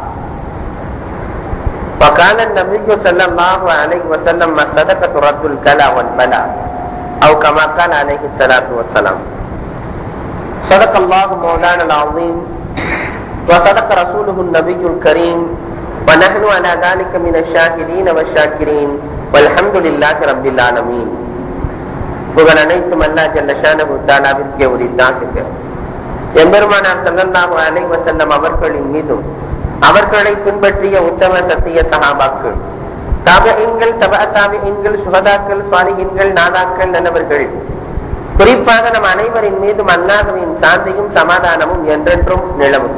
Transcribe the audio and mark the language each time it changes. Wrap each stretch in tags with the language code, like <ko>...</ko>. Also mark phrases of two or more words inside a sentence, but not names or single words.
<ar>وقال النبي صلى الله عليه وسلم: الصدقة رد الكلى والبلاء، أو كما قال عليه الصلاة والسلام. صدق الله مولانا العظيم وصدق رسوله النبي الكريم ونحن على ذلك من الشاهدين والشاكرين والحمد لله رب العالمين.</ar> <ta>புகழ் அனைத்தும்</ta> <ar>الله جل شأنه</ar> <ta>தஆலாவிற்கே உரித்தாகுக. எம்பெருமானார்</ta> <ar>صلى الله عليه وسلم</ar> <ta>அவர்களின் மீதும் அவர்களை பின்பற்றிய உத்தம சத்திய சஹாபாக்கள், தாபிஈன்கள், தபஅ தாபிஈன்கள், சுஹதாக்கள், ஸாலிஹீன்கள், நாதாக்கள், நல்லவர்கள், குறிப்பாக நம் அனைவரின் மீதும் அல்லாஹ்வின் சாந்தியும் சமாதானமும் என்றென்றும் நிலவுக.</ta>